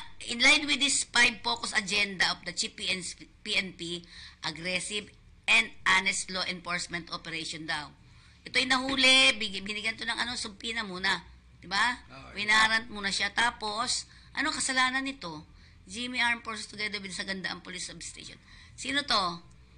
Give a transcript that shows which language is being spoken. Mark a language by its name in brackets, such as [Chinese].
[English] In line with this 5-focus agenda of the Chief PNP, aggressive and honest law enforcement operation daw. [Filipino] Ito ay nahuli, binigyan to ng sumpina muna. Diba? Winarant muna siya. Tapos, ano kasalanan nito? [English] Jimmy Armed Forces together with Sagandaan Police Substation. [Filipino] Sino to?